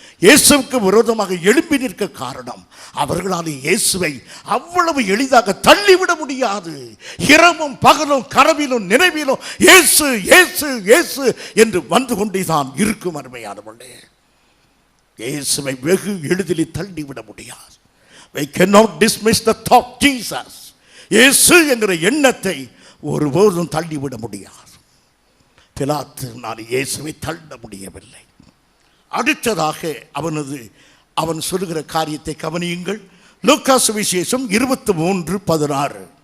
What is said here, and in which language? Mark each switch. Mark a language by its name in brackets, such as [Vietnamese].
[Tamil] இயேசுவுக்கு விரோதமாக எழுப்பி நிற்க காரணம், அவர்களால் இயேசுவை அவ்வளவு எளிதாக தள்ளிவிட முடியாது. இரவும் பகலும் கனவிலும் நினைவிலும் இயேசு இயேசு இயேசு என்று வந்து கொண்டேதான் இருக்கும். அருமையானவர்களே, இயேசுவை வெகு எளிதில் தள்ளிவிட முடியாது. [English] We cannot dismiss the thought Jesus. [Tamil] இயேசு என்கிற எண்ணத்தை ஒருபோதும் தள்ளிவிட முடியாது. பிலாத்து நான் இயேசுவை தள்ள முடியவில்லை. அடுத்ததாக அவன் சொல்லுகிற காரியத்தை கவனியுங்கள். லூக்கா சுவிசேஷம் 23:16.